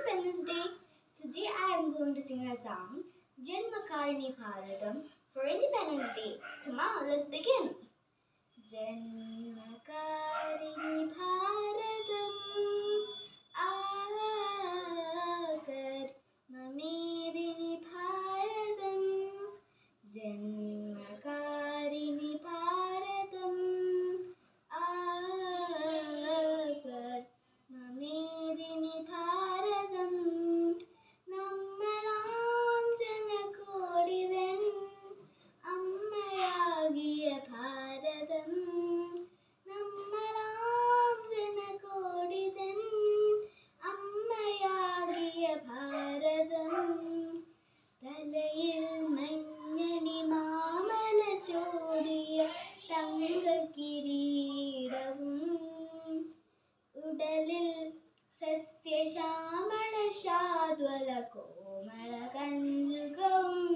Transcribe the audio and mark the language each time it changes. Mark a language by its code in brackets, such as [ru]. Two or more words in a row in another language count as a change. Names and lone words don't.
[en] Independence Day. Today I am going to sing a song, Janmakarini Bharatam, for Independence Day. Come on, let's begin. [ml] ജന്മകാരിണി ഭാരതം ആകർ മമേദിനി ഭാരതം ജന്മകാരിണി ഭാരതം ആകർ മമേദിനി ഭാരതം നമ്മളാം ജനകോടിതൻ അമ്മയാകിയ ഭാരതം നമ്മളാം ജനകോടിതൻ അമ്മയാകിയ ഭാരതം തലയിൽ മഞ്ഞണി മാമല ചോടിയ തങ്കകിരീടവും ഉടലിൽ സസ്യശ്യാമള ശാദ്വല കോമള കഞ്ചുകവും